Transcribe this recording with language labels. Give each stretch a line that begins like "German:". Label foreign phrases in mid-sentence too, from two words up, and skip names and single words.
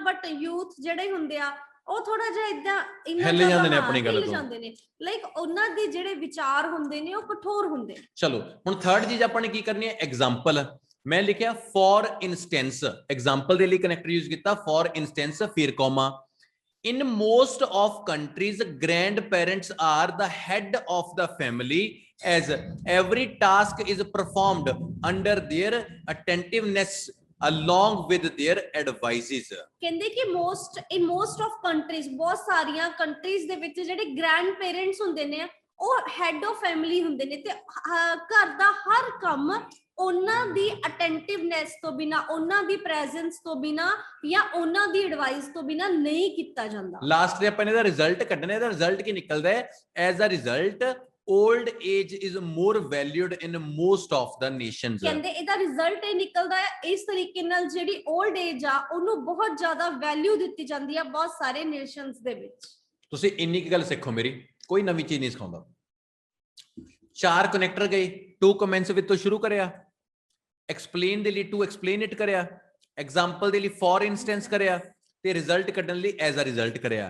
English: but youth
Punjabi: ਜਿਹੜੇ ਹੁੰਦੇ ਆ ਉਹ ਥੋੜਾ ਜਿਹਾ ਇਦਾਂ ਹਿੱਲ ਜਾਂਦੇ ਨੇ ਆਪਣੀ ਗੱਲ ਤੋਂ, ਜਾਂਦੇ ਨੇ। ਲਾਈਕ ਉਹਨਾਂ ਦੇ ਜਿਹੜੇ ਵਿਚਾਰ ਹੁੰਦੇ ਨੇ ਉਹ ਕਠੋਰ ਹੁੰਦੇ। ਚਲੋ ਹੁਣ ਥਰਡ ਚੀਜ਼ ਆਪਾਂ ਨੇ ਕੀ ਕਰਨੀ ਹੈ, ਐਗਜ਼ਾਮਪਲ। ਮੈਂ ਲਿਖਿਆ
English: for instance,
Punjabi: ਐਗਜ਼ਾਮਪਲ ਦੇ ਲਈ ਕਨੈਕਟਰ ਯੂਜ਼ ਕੀਤਾ,
English: for instance
Punjabi: ਫਿਰ ਕੋਮਾ।
English: In most of countries, grandparents are the head of the family as every task is performed under their attentiveness along with their advices।
Punjabi: ਕਹਿੰਦੇ ਕਿ
English: in most of countries,
Punjabi: ਬਹੁਤ ਸਾਰੀਆਂ ਕੰਟਰੀਜ਼ ਦੇ ਵਿੱਚ ਜਿਹੜੇ
English: grand parents
Punjabi: ਹੁੰਦੇ ਨੇ ਉਹ
English: head of family
Punjabi: ਹੁੰਦੇ ਨੇ, ਤੇ ਘਰ ਦਾ ਹਰ ਕੰਮ ਉਹਨਾਂ ਦੀ ਅਟੈਂਟਿਵਨੈਸ ਤੋਂ ਬਿਨਾ, ਉਹਨਾਂ ਦੀ ਪ੍ਰੈਜ਼ੈਂਸ ਤੋਂ ਬਿਨਾ ਜਾਂ ਉਹਨਾਂ ਦੀ ਐਡਵਾਈਸ ਤੋਂ ਬਿਨਾ ਨਹੀਂ ਕੀਤਾ ਜਾਂਦਾ। ਲਾਸਟ ਤੇ ਆਪਾਂ ਇਹਦਾ ਰਿਜ਼ਲਟ ਕੱਢਣਾ, ਇਹਦਾ ਰਿਜ਼ਲਟ ਕੀ ਨਿਕਲਦਾ ਹੈ,
English: as a result old age is more valued in most of the nations।
Punjabi: ਕਹਿੰਦੇ ਇਹਦਾ ਰਿਜ਼ਲਟ ਇਹ ਨਿਕਲਦਾ ਹੈ ਇਸ ਤਰੀਕੇ ਨਾਲ, ਜਿਹੜੀ
English: old age
Punjabi: ਆ ਉਹਨੂੰ ਬਹੁਤ ਜ਼ਿਆਦਾ ਵੈਲਿਊ ਦਿੱਤੀ ਜਾਂਦੀ ਆ ਬਹੁਤ ਸਾਰੇ ਨੇਸ਼ਨਸ ਦੇ ਵਿੱਚ। ਤੁਸੀਂ ਇੰਨੀ ਕੀ ਗੱਲ ਸਿੱਖੋ ਮੇਰੀ, ਕੋਈ ਨਵੀਂ ਚੀਜ਼ ਨਹੀਂ ਸਿਖਾਉਂਦਾ। 4 ਕਨੈਕਟਰ ਗਏ, 2 ਕਮੈਂਟਸ ਵਿੱਚ ਤੋਂ ਸ਼ੁਰੂ ਕਰਿਆ, ਐਕਸਪਲੇਨ ਦੇ ਲਈ
English: to explain it
Punjabi: ਕਰਿਆ, ਐਗਜ਼ਾਮਪਲ ਦੇ ਲਈ
English: for instance
Punjabi: ਕਰਿਆ, ਤੇ ਰਿਜ਼ਲਟ ਕੱਢਣ ਲਈ
English: as a result
Punjabi: ਕਰਿਆ।